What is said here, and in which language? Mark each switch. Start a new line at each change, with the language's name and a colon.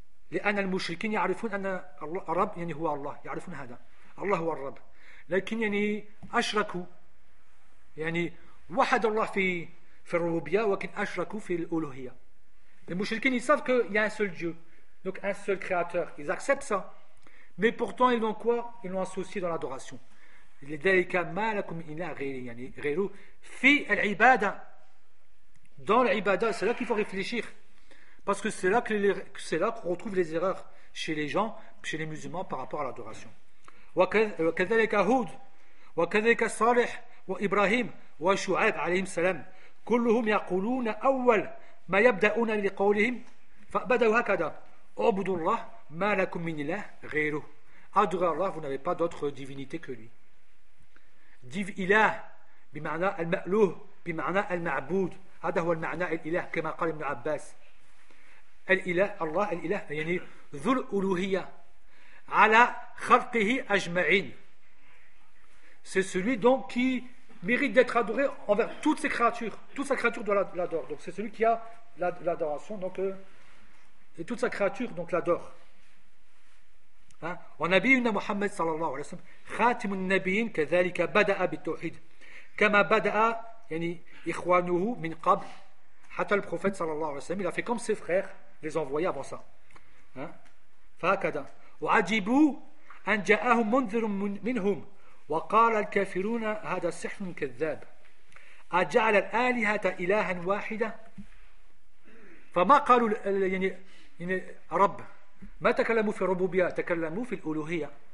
Arabic: لأن المشركين يعرفون أن الرب يعني هو الله يعرفون هذا الله هو الرب لكن يعني أشركوا يعني وحد الله في الربوبية ولكن أشركوا في الألوهية المشركين يعرفون أنه هناك
French: un seul Dieu donc un seul créateur ils acceptent ça mais pourtant ils l'ont quoi ils l'ont associé dans l'adoration
Arabic: لذلك ما لكم إلا غيره يعني غيره في العبادة dans العبادة
French: c'est là qu'il faut réfléchir. Parce que c'est là qu'on retrouve les erreurs chez les gens, chez les musulmans par rapport à l'adoration.
Arabic: وكذلك هود وكذلك صالح وإبراهيم وشعيب عليهم السلام كلهم يقولون أول ما يبدأون لقولهم فبدأوا هكذا عبدوا الله ما لكم من الله غيره.
French: Adorez Allah, vous n'avez pas d'autre divinité que lui.
Arabic: Div ilah بمعنى المألوه بمعنى المعبود هذا هو المعنى الإله كما قال ابن عباس. الإله الله الإله يعني ذو الألوهية على خلقه أجمعين.
French: C'est celui donc qui mérite d'être adoré envers toutes ses créatures. Toute sa créature doit l'adore. Donc c'est celui qui a l'adoration donc et toute sa créature donc l'adore. Hein?
Arabic: ونبينا محمد صلى الله عليه وسلم خاتم النبيين كذلك بدأ بالتوحيد كما بدأ يعني إخوانه من قبل حتى البروفيت صلى الله عليه وسلم
French: il a fait comme ses frères les envoyer avant ça.
Arabic: فهكذا وعجبوا أن جاءهم منذر منهم وقال الكافرون هذا سحر كذاب أجعل الآلهة إلها واحدة فما قالوا يعني رب ما تكلموا في الربوبية تكلموا في الألوهية.